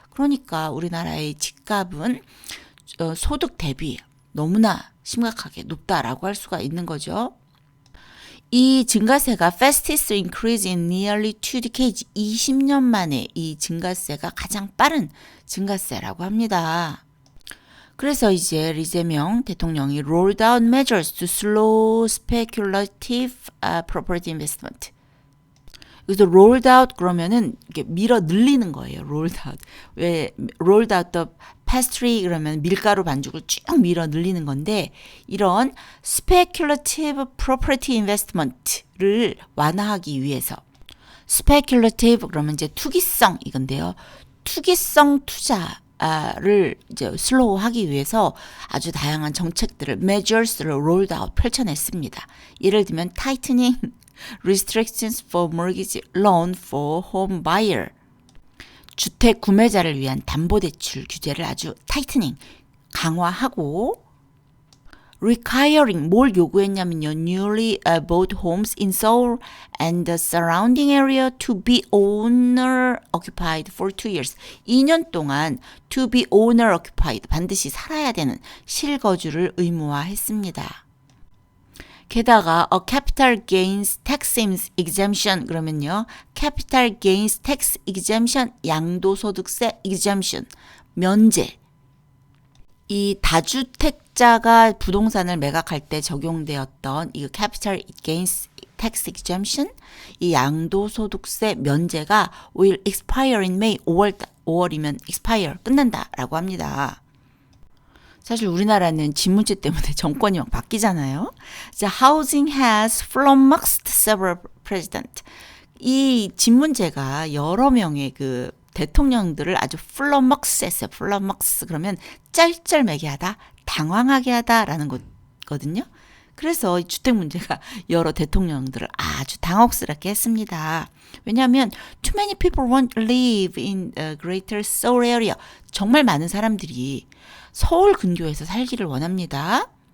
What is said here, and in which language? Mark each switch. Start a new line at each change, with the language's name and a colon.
Korean: 그러니까 우리나라의 집값은 소득 대비 너무나 심각하게 높다라고 할 수가 있는 거죠. 이 증가세가
English: fastest increase in nearly 2 decades,
Korean: 20년 만에 이 증가세가 가장 빠른 증가세라고 합니다. 그래서 이제 리제명 대통령이
English: rolled out measures to slow speculative property investment.
Korean: 그래서 rolled out 그러면은 이렇게 밀어 늘리는 거예요. rolled out. 왜
English: rolled out the pastry
Korean: 그러면 밀가루 반죽을 쭉 밀어 늘리는 건데 이런 speculative property investment를 완화하기 위해서 speculative 그러면 이제 투기성 이건데요. 투기성 투자를 이제 슬로우하기 위해서 아주 다양한 정책들을 measures를 rolled out 펼쳐냈습니다. 예를 들면
English: tightening restrictions for mortgage loan for home buyer.
Korean: 주택 구매자를 위한 담보대출 규제를 아주 tightening, 강화하고 requiring, 뭘 요구했냐면요.
English: newly bought homes in Seoul and the surrounding area to be owner occupied for 2 years.
Korean: 2년 동안
English: to be owner occupied,
Korean: 반드시 살아야 되는 실거주를 의무화했습니다. 게다가
English: a capital gains tax exemption
Korean: 그러면요.
English: capital gains tax exemption 양도소득세 exemption 면제.
Korean: 이 다주택자가 부동산을 매각할 때 적용되었던 이 capital gains tax exemption 이 양도소득세 면제가
English: will expire in May
Korean: 5월이면 expire 끝난다라고 합니다. 사실 우리나라는 집 문제 때문에 정권이 막 바뀌잖아요. 이제
English: housing has flummoxed several presidents.
Korean: 이 집 문제가 여러 명의 그 대통령들을 아주 flummox했어요. flummox 그러면 짤짤매게 하다, 당황하게 하다라는 거거든요. 그래서 이 주택 문제가 여러 대통령들을 아주 당혹스럽게 했습니다. 왜냐하면
English: too many people want to live in the greater Seoul area.
Korean: 정말 많은 사람들이 서울 근교에서 살기를 원합니다.